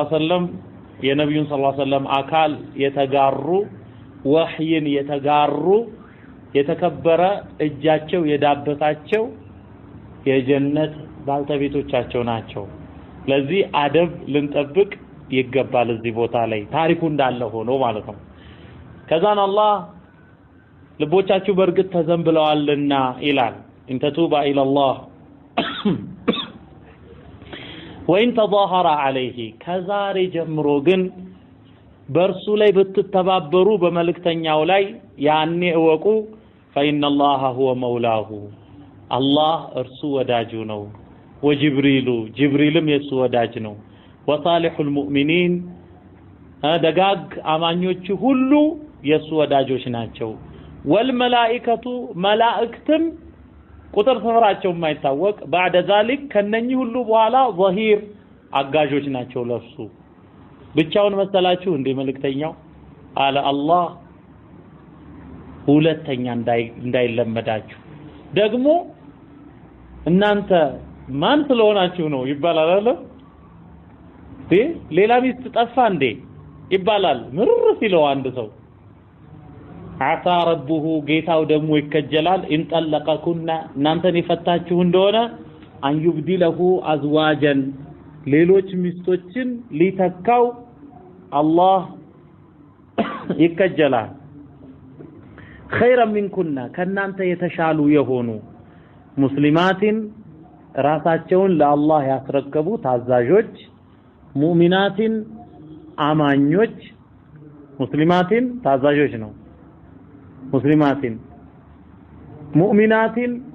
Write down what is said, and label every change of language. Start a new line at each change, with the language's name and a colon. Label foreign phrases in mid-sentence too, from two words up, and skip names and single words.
Arabic: عليه وسلم
Amharic: የነብዩን
Arabic: صلى الله عليه وسلم
Amharic: አካል የተጋሩ ወህይን የተጋሩ የተከበረ እጃቸው የዳበታቸው የጀነት ባልተቤቶቻቸው ናቸው ለዚህ አደብ ልንጠብቅ ይገባል እዚህ ቦታ ላይ ታሪኩ እንዳለ ሆኖ ማለት ነው ከዛን አላህ ልቦቻችሁ በርግጥ ተዘንብለዋልና ይላል
Arabic: إن تتوبا إلى الله وإن تظاهرا عليه
Amharic: ከዛሬ ጀምሮ ግን በርሱ ላይ ብትተባበሩ በመልእክተኛው ላይ ያኔ እወቁ
Arabic: فإن الله هو مولاه الله
Amharic: እርሱ ወዳጁ ነው ወጅብሪልም የሱ ወዳጅ ነው
Arabic: وصالح المؤمنين
Amharic: ደጋግ አማኞች ሁሉ የሱ ወዳጆች ናቸው والملائكة መላእክትም ቁጥር ስፍራቸው የማይታወቅ
Arabic: بعد ذلك
Amharic: ከነኚህ ሁሉ በኋላ ظهير አጋዦች ናቸው ለሱ ብቻውን መሰላችሁ እንደ መልእክተኛው አለ አላህ ሁለተኛ እንዳይለመዳችሁ ደግሞ እናንተ ማን ስለሆናችሁ ነው ይባላል አይደል ሌላ ሚስት ጠፋ እንዴ ይባላል ምር ሲለው አንድ ሰው
Arabic: عسى ربه
Amharic: ጌታው ደግሞ ይከጀላል እንጠለቀኩና እናንተን ይፈታችሁ እንደሆነ
Arabic: أن يبدله أزواجا
Amharic: ሌሎች ሚስቶችን ሊተካው አላህ ይከጀላል
Arabic: خيرا منكن
Amharic: ከናንተ የተሻሉ የሆኑ ሙስሊማቲን ራሳቸውን ለአላህ ያስረከቡ ታዛዦች ሙእሚናቲን አማኞች ሙስሊማቲን ታዛዦች ነው
Arabic: مسلمات مؤمنات